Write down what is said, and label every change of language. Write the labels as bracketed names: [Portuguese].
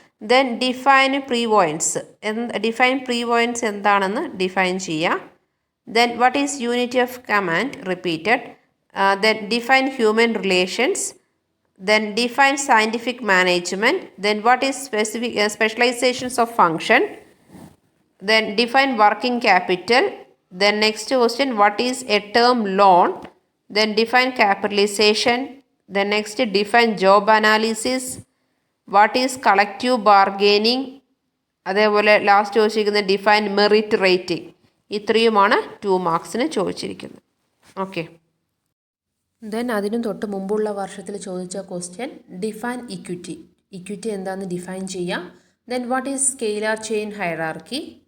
[English] then define prevoyance, define prevoyance [Malayalam] എന്താണെന്ന് define ചെയ്യുക. [English] Then what is unity of command repeated. Then define human relations. Then define scientific management. Then what is specializations of function. Then define working capital. Then next question, what is a term loan? Then define capitalization. Then next define job analysis. What is collective bargaining? [Malayalam] അതേപോലെ last ചോദിച്ചിരിക്കുന്നത് [English] Define merit rating. [Malayalam] ഇത്രയുമാണ് 2 മാർക്സിന് ചോദിച്ചിരിക്കുന്നത്. Okay. Then അതിനും തൊട്ട് മുമ്പുള്ള വർഷത്തിൽ ചോദിച്ച question [English] Define equity. [Malayalam] Equity എന്താണെന്ന് ഡിഫൈൻ ചെയ്യാം. [English] Then what is scalar chain hierarchy.